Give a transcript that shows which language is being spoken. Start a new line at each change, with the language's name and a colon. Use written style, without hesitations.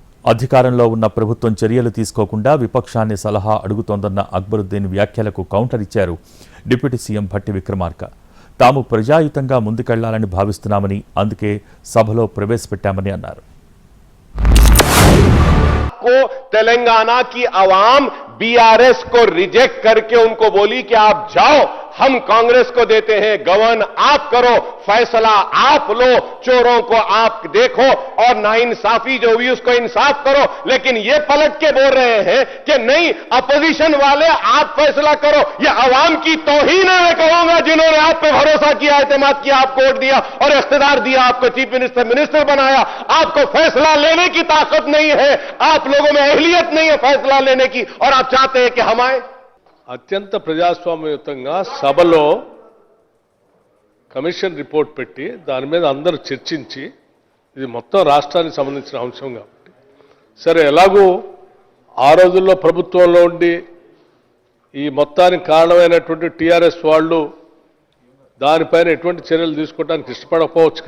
Telugu: అధికారంలో ఉన్న ప్రభుత్వం చర్యలు తీసుకోకుండా విపక్షాన్ని సలహా అడుగుతోందన్న అక్బరుద్దీన్ వ్యాఖ్యలకు కౌంటర్ ఇచ్చారు డిప్యూటీ సీఎం భట్టి విక్రమార్క. తాము ప్రజాయుతంగా ముందుకెళ్లాలని భావిస్తున్నామని, అందుకే సభలో ప్రవేశపెట్టామని అన్నారు.
Hindi: तेलंगाना की आवाम बीआरएस को रिजेक्ट करके उनको बोली कि आप जाओ, हम कांग्रेस को देते हैं, गवर्न आप करो, फैसला आप लो, चोरों को आप देखो और नाइंसाफी जो हुई उसको इंसाफ करो. लेकिन ये पलट के बोल रहे हैं कि नहीं अपोजिशन वाले आप फैसला करो. ये आवाम की तौहीन है मैं कहूंगा, जिन्होंने आप पे भरोसा किया, एतमाद किया, आपको वोट दिया और इख्तियार दिया, आपको चीफ मिनिस्टर बनाया. आपको फैसला लेने की ताकत नहीं है, आप लोगों में अहलियत नहीं है फैसला लेने की, और आप चाहते हैं कि हम आए.
Telugu: అత్యంత ప్రజాస్వామ్యయుతంగా సభలో కమిషన్ రిపోర్ట్ పెట్టి దాని మీద అందరూ చర్చించి, ఇది మొత్తం రాష్ట్రానికి సంబంధించిన అంశం కాబట్టి సరే ఎలాగూ ఆ రోజుల్లో ప్రభుత్వంలో ఉండి ఈ మొత్తానికి కారణమైనటువంటి టీఆర్ఎస్ వాళ్ళు దానిపైన ఎటువంటి చర్యలు తీసుకోవడానికి ఇష్టపడకపోవచ్చు.